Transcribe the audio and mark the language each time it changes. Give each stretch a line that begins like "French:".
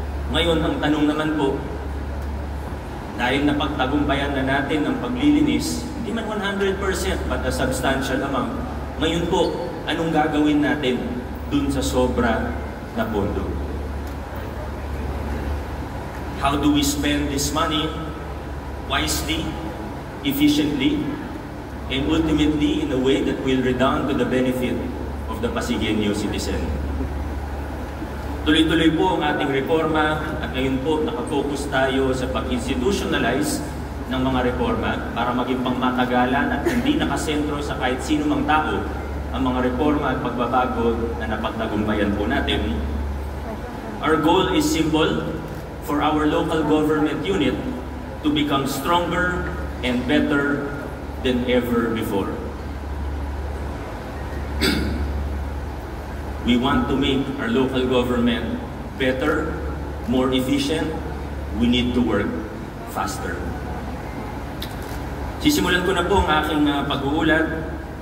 Filipino: Ngayon, ang tanong naman po, dahil napagtagumpayan na natin ang paglilinis, hindi man 100% but a substantial amount, ngayon po, anong gagawin natin dun sa sobra na pondo?
English: How do we spend this money wisely, efficiently, and ultimately in a way that will redound to the benefit of the Pasigueño citizen?
Filipino: Tuloy-tuloy po ang ating reforma at ngayon po nakafocus tayo sa pag-institutionalize ng mga reforma para maging pangmatagalan at hindi nakasentro sa kahit sino mang tao ang mga reforma at pagbabago na napagtagumpayan po natin.
English: Our goal is simple, for our local government unit to become stronger and better than ever before. We want to make our local government better, more efficient. We need to work faster.
Filipino: Sisimulan ko na po ang aking pag-uulat.